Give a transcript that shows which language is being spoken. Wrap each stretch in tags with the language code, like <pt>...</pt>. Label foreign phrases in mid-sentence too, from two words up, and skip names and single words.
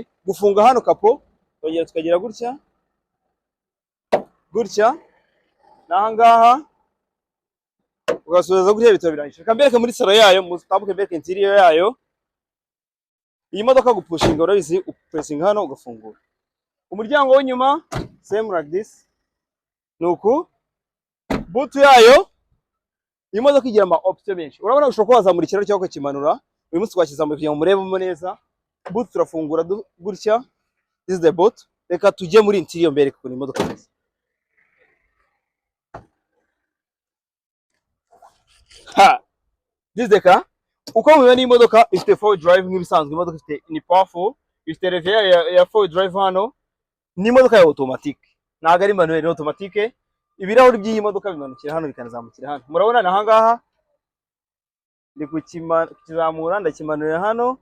<rw>Gufunga hano kapo tongera tukagira gutya nahangaha ugasubiza gutya bityo birangije. Kambereke muri salo yayo mutambuke bereke interior yayo. Iyi modoka gupushinga urabizi upressing hano ugafungura. Umuryango w'inyuma</rw> <en>same like this.</en> <rw>Nuko boot yayo iyi modoka igira ama option menshi. Urabona ushobora kwazamura ikiraro cyangwa kimanura. Uyu munsi twashyizamuye kugira ngo murebemo neza. Boot turafungura gutya.</rw> <en>This is the boot.</en> <rw>Reka tujye muri interior mbereke kuri imodoka neza.</rw> <en>This the car.</en> <rw>Uko mubona imodoka ifite 4 drive nk'ibisanzwe. Imodoka ifite ni powerful, ifite reverse ya 4 drive hano. Ni imodoka ya automatic. Naga ari manuel automatic. Ibirahuri by'iyi modoka bimanukira hano bikanazamukira hano. Murabona nahangaha ndi kukizamura ndakimanurira hano.</rw>